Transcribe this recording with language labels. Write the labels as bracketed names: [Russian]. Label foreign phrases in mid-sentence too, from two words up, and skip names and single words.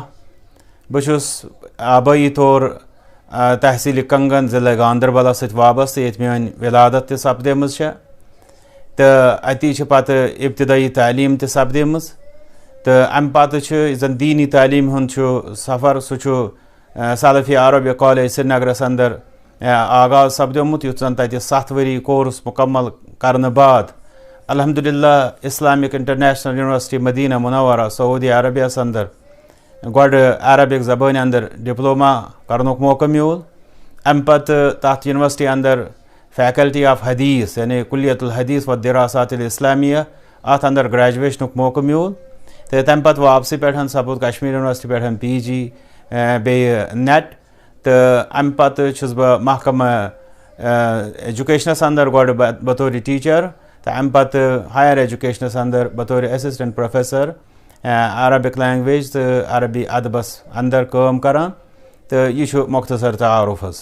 [Kashmiri] بہٕ چھُس آبٲیی طور تحصیٖلہِ کنگن ضلعہٕ گاندربلس سۭتۍ وابستہٕ ییٚتہِ میٲنۍ ولادت تہِ سپدیمٕژ چھےٚ تہٕ اتی چھِ پتہٕ ابتدٲیی تعلیٖم تہِ سپدیمٕژ تہٕ امہِ پتہٕ چھُ یُس زن دیٖنی تعلیٖم ہُنٛد چھُ سفر سُہ چھُ سلفیہ عربیہ کالیج سرینگرس انٛدر آغاز سپدیومُت یُتھ زن تتہِ 7 ؤری کورس مُکمل کرنہٕ بعد الحمدللہ اسلامک انٹرنیشنل یونیورسٹی مدینہ منورہ سعودی عربیہس انٛدر گۄڈٕ عربک زبٲنۍ انٛدر ڈپلوما کرنُک موقعہٕ میوٗل. امہِ پتہٕ تتھ یونیورسٹی انٛدر فیکلٹی آف حدیث یعنی کُلیت الحدیث و دراسات الاسلامیہ اتھ انٛدر گریجویشنُک موقعہٕ میوٗل تہٕ تمہِ پتہٕ واپسی پٮ۪ٹھ سپُد کشمیٖر یونیورسٹی پٮ۪ٹھ پی جی بیٚیہِ نیٹ تہٕ امہِ پتہٕ چھُس بہٕ محکمہ ایجوکیشنس انٛدر گۄڈٕ بطور ٹیٖچر تہٕ امہِ پتہٕ [English] higher educations [Kashmiri] انٛدر بطور [English] assistant professor Arabic language [Kashmiri] تہٕ عربی ادبس انٛدر کٲم کران تہٕ یہِ چھُ مۄختصر تعارُف حظ.